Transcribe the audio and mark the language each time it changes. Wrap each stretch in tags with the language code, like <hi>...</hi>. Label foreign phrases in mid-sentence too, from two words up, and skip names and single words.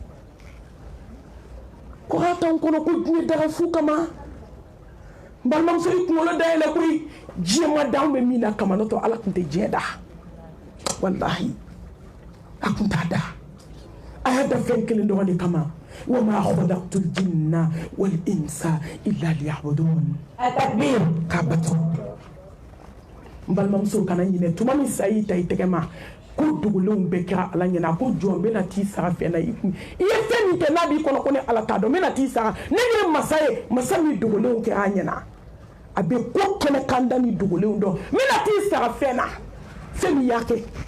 <bm>ko a t'anw kɔnɔ ko diɲɛ daga fu kama n balimamuso i kunkolo dayɛlɛ koyi diɲɛ ma da anw bɛ min na kama n'o tɛ ala tun tɛ diɲɛ da walahi a tun t'a da a y'a da fɛn kelen dɔrɔn de kama</bm> <ar>وما خلقت الجن والإنس إلا ليعبدون التكبير</ar> <bm>k'a bato n balimamuso kana ɲinɛ tuma min sa y'i ta i tɛgɛ ma ko dogolenw bɛɛ kɛra ala ɲɛna ko jɔn bɛ na t'i sara fɛn na i ye fɛn min kɛ n'a b'i kɔnɔ ko ni ala t'a dɔn n bɛ na t'i sara ne ye masa ye masa min dogolenw kɛra a ɲɛna a bɛ ko kɛnɛ kan da ni dogolenw dɔn n bɛ na t'i sara fɛn na fɛn min y'a kɛ</bm>